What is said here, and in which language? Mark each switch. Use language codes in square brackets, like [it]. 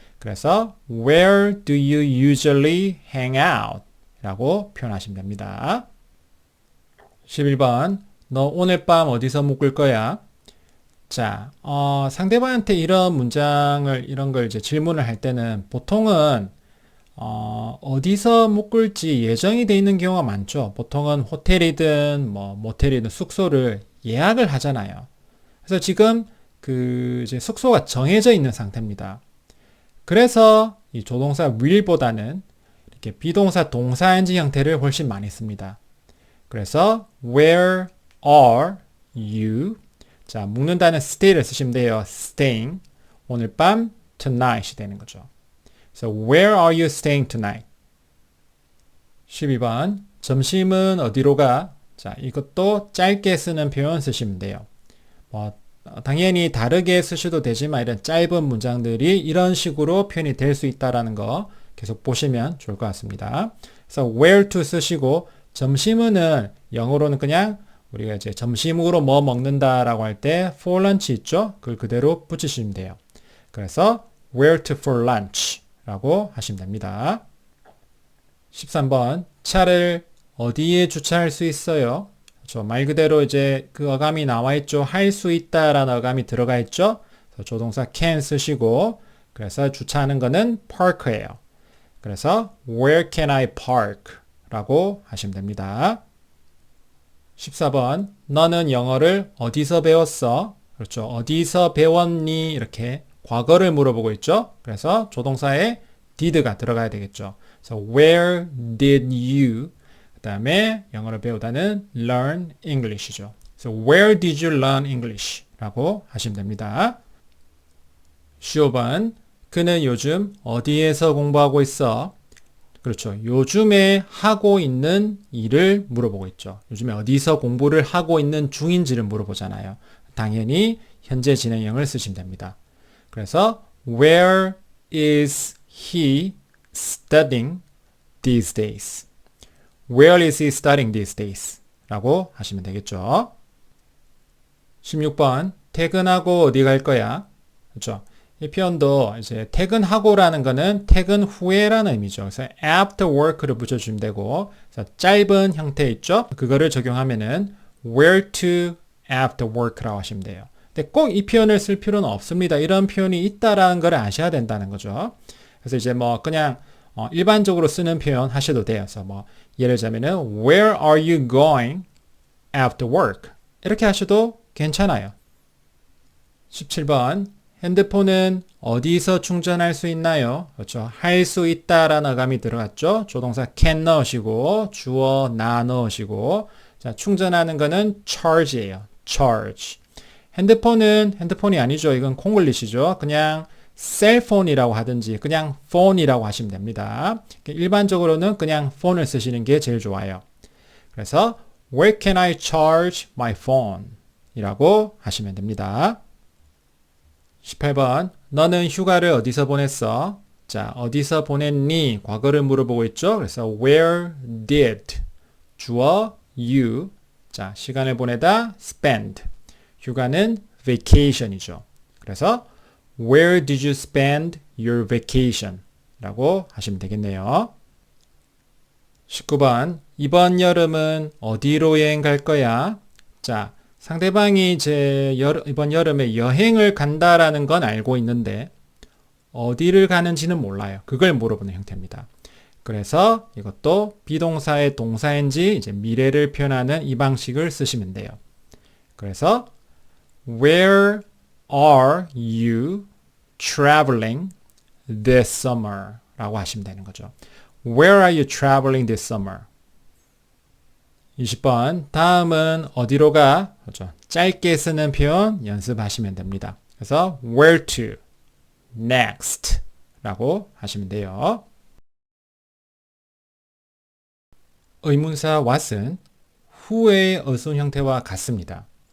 [ko] 그래서 [en] where do you usually hang out? [ko] 라고 표현하시면 됩니다. 11번. 너 오늘 밤 어디서 묵을 거야? 자, 상대방한테 이런 문장을, 이런 걸 이제 질문을 할 때는 보통은, 어디서 묵을지 예정이 돼 있는 경우가 많죠. 보통은 호텔이든, 뭐, 모텔이든 숙소를 예약을 하잖아요. 그래서 지금 이제 숙소가 정해져 있는 상태입니다. 그래서 이 조동사 will보다는 이렇게 비동사 동사인지 형태를 훨씬 많이 씁니다. [en] 그래서 where are you? [ko] 자, 묵는다는 stay를 쓰시면 돼요. [en] staying. [ko] 오늘 밤 tonight이 되는 거죠. 그래서 [en] where are you staying tonight? [ko] 12번. 점심은 어디로 가? 자, 이것도 짧게 쓰는 표현 쓰시면 돼요. 당연히 다르게 쓰셔도 되지만 이런 짧은 문장들이 이런 식으로 표현이 될 수 있다는 거 계속 보시면 좋을 것 같습니다. 그래서 where to 쓰시고 점심은 영어로는 그냥 우리가 이제 점심으로 뭐 먹는다라고 할 때 [en] for lunch [ko] 있죠? 그걸 그대로 붙이시면 돼요. 그래서 [en] where to for lunch [ko] 라고 하시면 됩니다. 13번. 차를 어디에 주차할 수 있어요? 그렇죠. 말 그대로 이제 그 어감이 나와 있죠. 할 수 있다라는 어감이 들어가 있죠. 그래서 조동사 can 쓰시고 그래서 주차하는 거는 park예요. 그래서 [en] where can I park? [ko] 라고 하시면 됩니다. 14번. 너는 영어를 어디서 배웠어? 그렇죠. 어디서 배웠니? 이렇게 과거를 물어보고 있죠. 그래서 조동사에 did가 들어가야 되겠죠. 그래서 [en] where did you? [ko] 그 다음에 영어를 배우다는 learn English이죠. 그래서 [en] where did you learn English? [ko] 라고 하시면 됩니다. 15번. 그는 요즘 어디에서 공부하고 있어? 그렇죠. 요즘에 하고 있는 일을 물어보고 있죠. 요즘에 어디서 공부를 하고 있는 중인지를 물어보잖아요. 당연히 현재 진행형을 쓰시면 됩니다. 그래서 [en] where is he studying these days? Where is he studying these days? [ko] 라고 하시면 되겠죠. 16번. 퇴근하고 어디 갈 거야? 그렇죠. 이 표현도 이제 퇴근하고라는 거는 퇴근 후에라는 의미죠. 그래서 after work를 붙여주면 되고, 그래서 짧은 형태 있죠? 그거를 적용하면은 [en] where to after work [ko] 라고 하시면 돼요. 근데 꼭 이 표현을 쓸 필요는 없습니다. 이런 표현이 있다라는 걸 아셔야 된다는 거죠. 그래서 이제 뭐 그냥 일반적으로 쓰는 표현 하셔도 돼요. 그래서 뭐 예를 들자면은 [en] where are you going after work? [ko] 이렇게 하셔도 괜찮아요. 17번. 핸드폰은 어디서 충전할 수 있나요? 그렇죠. 할 수 있다라는 어감이 들어갔죠. 조동사 can 넣으시고 주어 나 넣으시고 자, 충전하는 거는 charge예요. charge. 핸드폰은 핸드폰이 아니죠. 이건 콩글리시죠. 그냥 셀폰이라고 하든지 그냥 폰이라고 하시면 됩니다. 일반적으로는 그냥 폰을 쓰시는 게 제일 좋아요. 그래서 [en] Where can I charge my phone? [ko] 이라고 하시면 됩니다. 18번 너는 휴가를 어디서 보냈어? 자, 어디서 보냈니? 과거를 물어보고 있죠. 그래서 [en] Where did [ko] 주어 you 자, 시간을 보내다 spend 휴가는 vacation이죠. [en] 그래서 Where did you spend your vacation? [ko] 라고 하시면 되겠네요. 19번 이번 여름은 어디로 여행 갈 거야? 자, 상대방이 이번 여름에 여행을 간다라는 건 알고 있는데 어디를 가는지는 몰라요. 그걸 물어보는 형태입니다. 그래서 이것도 비동사의 동사인지 이제 미래를 표현하는 이 방식을 쓰시면 돼요. 그래서 [en] Where are you traveling this summer? [ko] 라고 하시면 되는 거죠. [en] Where are you traveling this summer? [ko] 20번 다음은 어디로 가? 그렇죠. 짧게 쓰는 표현 연습하시면 됩니다. 그래서 [en] where to, next [ko] 라고 하시면 돼요. 의문사 what은 who의 어순 형태와 같습니다.